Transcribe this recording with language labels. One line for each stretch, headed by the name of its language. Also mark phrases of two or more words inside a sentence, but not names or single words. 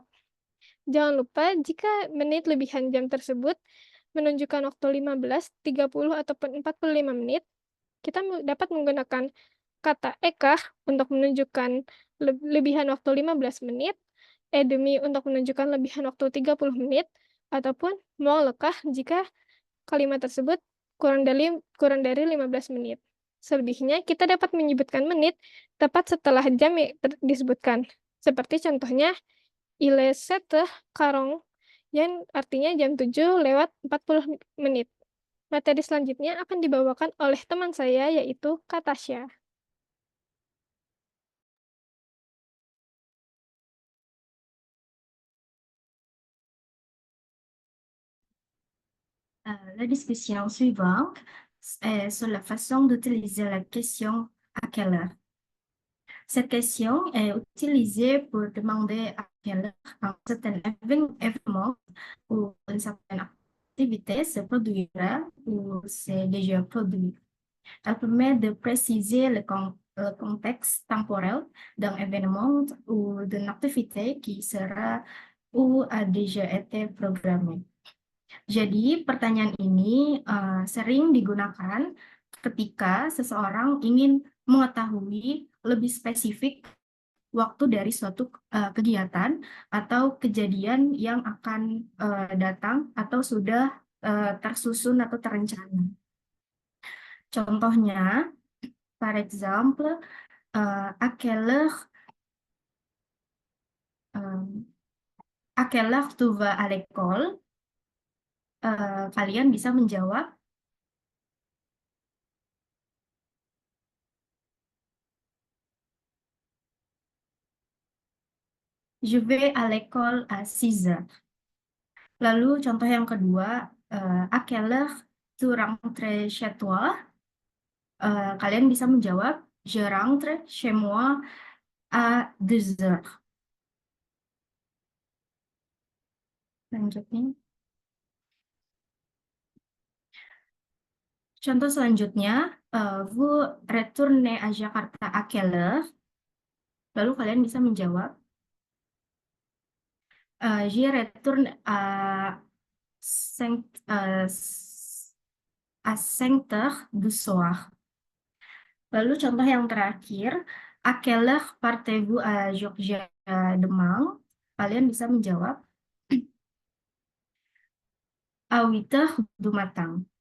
Indonesian: Jangan lupa, jika menit lebihan jam tersebut menunjukkan waktu 15, 30, ataupun 45 menit, kita dapat menggunakan kata écart untuk menunjukkan lebihan waktu 15 menit,
French: et demi
Indonesian: untuk menunjukkan lebihan waktu 30 menit, ataupun
French: moins le quart
Indonesian: jika kalimat tersebut kurang dari 15 menit. Selebihnya, kita dapat menyebutkan menit tepat setelah jam yang disebutkan. Seperti contohnya,
French: il est 7h40,
Indonesian: yang artinya jam 7:40 menit. Materi selanjutnya akan dibawakan oleh teman saya, yaitu Katasha.
French: La discussion suivante est sur la façon d'utiliser la question à quelle heure. Cette question est utilisée pour demander à quelle heure un certain événement ou une certaine activité se produira ou s'est déjà produit. Elle permet de préciser le contexte temporel d'un événement ou d'une activité qui sera ou a déjà été programmée.
Indonesian: Jadi, pertanyaan ini sering digunakan ketika seseorang ingin mengetahui lebih spesifik waktu dari suatu kegiatan atau kejadian yang akan datang atau sudah tersusun atau terencana. Contohnya,
French: par exemple, à quelle heure tu vas à l'école?
Indonesian: Kalian bisa menjawab,
French: je vais à l'école à 6h.
Indonesian: Lalu contoh yang kedua,
French: à quelle heure tu rentres chez toi?
Indonesian: Kalian bisa menjawab,
French: je rentre chez moi à 2h.
Indonesian: Lanjutnya. Contoh selanjutnya,
French: vous retournez à Jakarta à quelle heure?
Indonesian: Lalu kalian bisa menjawab,
French: je retourne à 5h du soir.
Indonesian: Lalu contoh yang terakhir,
French: à quelle heure partez-vous à Jogja demain?
Indonesian: Kalian bisa menjawab,
French: à 8h du matin.